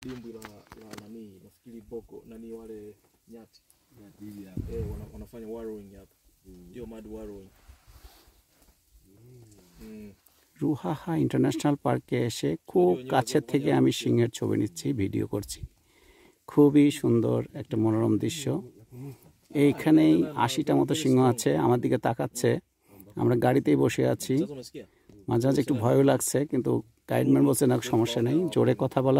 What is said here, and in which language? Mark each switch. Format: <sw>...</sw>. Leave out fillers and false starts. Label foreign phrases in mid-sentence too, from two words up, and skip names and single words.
<sw>dimbwi la nani nafikiri boko nani wale nyati wanafanya warrowing hapa ndio</sw> <en>mud warrowing</en> <bn>রুহাহা ইন্টারন্যাশনাল পার্কে এসে খুব কাছে থেকে আমি সিংহের ছবি নিচ্ছি ভিডিও করছি খুবই সুন্দর একটা মনোরম দৃশ্য এইখানেই ৮০টা মতো সিংহ আছে আমার দিকে তাকাচ্ছে আমরা গাড়িতেই বসে আছি মাঝে মাঝে একটু ভয়ও লাগছে কিন্তু গাইডম্যান বলছে না সমস্যা নেই জোরে কথা বলা</bn>